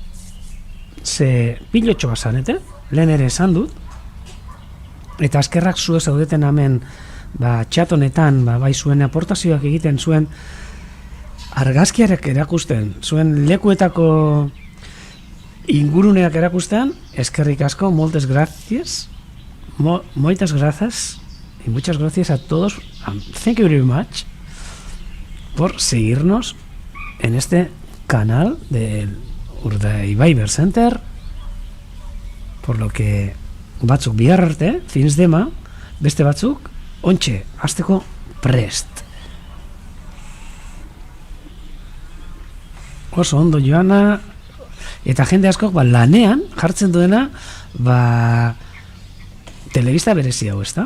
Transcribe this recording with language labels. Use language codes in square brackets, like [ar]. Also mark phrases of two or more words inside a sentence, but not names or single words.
[eu] ze pilotxo bazarete, lehen ere esan dut, eta eskerrak zue zaudeten hemen, txat honetan, bai zuen aportazioak egiten zuen, argazkiarek erakusten, zuen lekuetako inguruneak erakusten, eskerrik asko, [ca] moltes gracias, [gl] moitas grazas, [es] y muchas gracias a todos, [en] thank you very much, [es] por seguirnos en este canal del Urdaibai Center, por lo que [eu] batzuk bihar arte, [ca] fins dema, [eu] beste batzuk, ontxe, hasteko prest. Oso ondo joana, eta jende askok lanean jartzen duena telebista berezi hau, ezta?